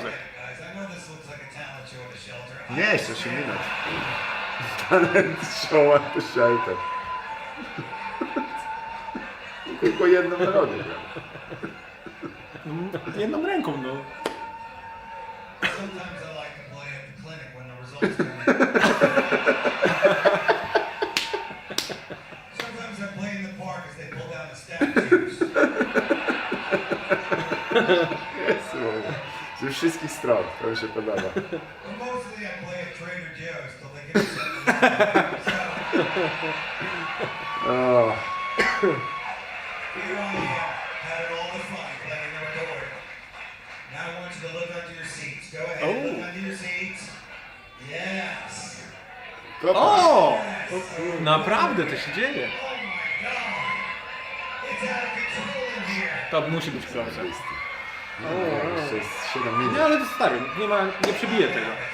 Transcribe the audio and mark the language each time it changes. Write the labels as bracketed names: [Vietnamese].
[English] Guys, I know this looks like a talent show at a shelter. [Polish] Nie, jeszcze 8 minut. [English] Talent show at the shelter. [Polish] Tylko jedną melodię gra. Jedną ręką, no. [English] Sometimes I like to play at the clinic when the results come in. Sometimes I play in the park as they pull down the statues. [Polish] Jezu, ze wszystkich stron, to mi się podoba. [English] But mostly I play at Trader Joe's till they get something. [Polish] O, [English] Here on the air, having all the fun playing the recorder. Now I want you to look under your seats. Go ahead, look under your seats. Yes. [Polish] to O! [English] Yes. [Polish] Naprawdę to się dzieje. [English] Oh my God. It's out of control in here. [Polish] To musi być closer. [English] Now [Polish] Jeszcze jest 7 minut. Nie, ale to stary, nie przebije tego.